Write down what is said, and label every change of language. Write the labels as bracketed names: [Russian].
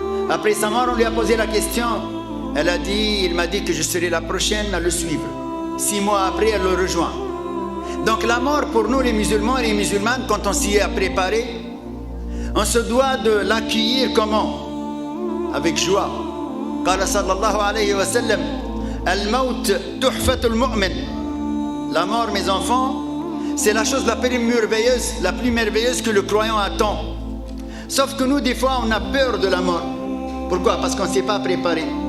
[French] Après sa mort, on lui a posé la question. Elle a dit, il m'a dit que je serai la prochaine à le suivre. 6 mois après, elle le rejoint. Donc la mort pour nous les musulmans et les musulmanes, quand on s'y est préparé, on se doit de l'accueillir comment? Avec joie. [Arabic] قال صلى الله عليه وسلم الموت تحفة المؤمن. [French] La mort, mes enfants, c'est la chose la plus merveilleuse que le croyant attend. Sauf que nous, des fois, on a peur de la mort. Pourquoi? Parce qu'on ne s'est pas préparé.